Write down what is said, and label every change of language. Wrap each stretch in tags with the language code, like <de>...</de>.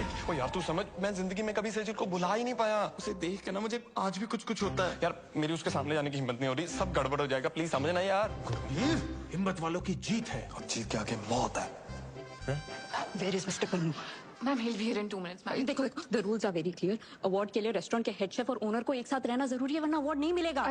<hi>ओ यार तू समझ, मैं जिंदगी में कभी सेजल को बुला ही नहीं पाया। उसे देख के ना मुझे आज भी कुछ होता है। यार मेरी उसके सामने जाने की हिम्मत नहीं हो रही, सब गड़बड़ हो जाएगा, प्लीज समझना यार। गुरबीर, हिम्मत वालों की जीत है और जीत के आगे मौत है।</hi> <en>Where is Mr. Pannu? Ma'am he'll be here in 2 minutes. Ma'am</en> <hi>देखो देखो,</hi> <en>the rules are very clear.</en> <hi>Award के लिए रेस्टोरेंट के हेड शेफ और ओनर को एक साथ रहना जरूरी है, वरना अवार्ड नहीं मिलेगा.</hi>